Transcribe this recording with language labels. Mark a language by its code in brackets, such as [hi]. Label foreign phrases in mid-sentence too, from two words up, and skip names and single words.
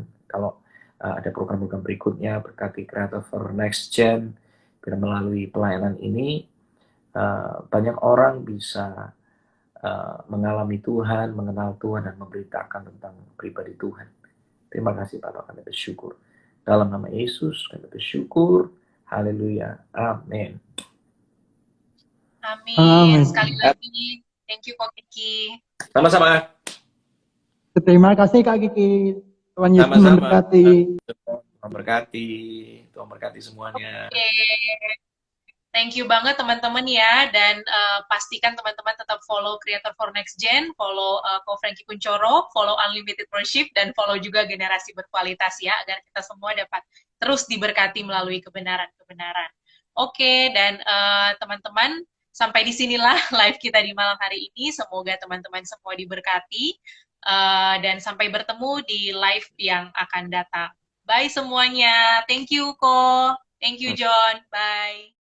[id] Kalau ada program-program berikutnya, berkati Creator for Next Gen, biar melalui pelayanan ini banyak orang bisa mengalami Tuhan, mengenal Tuhan, dan memberitakan tentang pribadi Tuhan. Terima kasih Bapak, kami bersyukur. Dalam nama Yesus kami bersyukur. Haleluya. Amin. Amin. Amin. Sekali lagi, [en] thank you [id] Kok Kiki. Sama-sama. Terima kasih Kak Kiki. Tuhan Yesus Sama-sama. memberkati. Tuhan berkati. Tuhan berkati semuanya. Oke. [en] Thank you [id] banget teman-teman ya, dan pastikan teman-teman tetap follow Creator for Next Gen, follow Ko Franky Kuncoro, follow Unlimited Worship, dan follow juga Generasi Berkualitas ya, agar kita semua dapat terus diberkati melalui kebenaran-kebenaran. Oke, dan teman-teman, sampai disinilah live kita di malam hari ini. Semoga teman-teman semua diberkati, dan sampai bertemu di live yang akan datang. Bye semuanya. [en] Thank you Ko. Thank you John. Bye.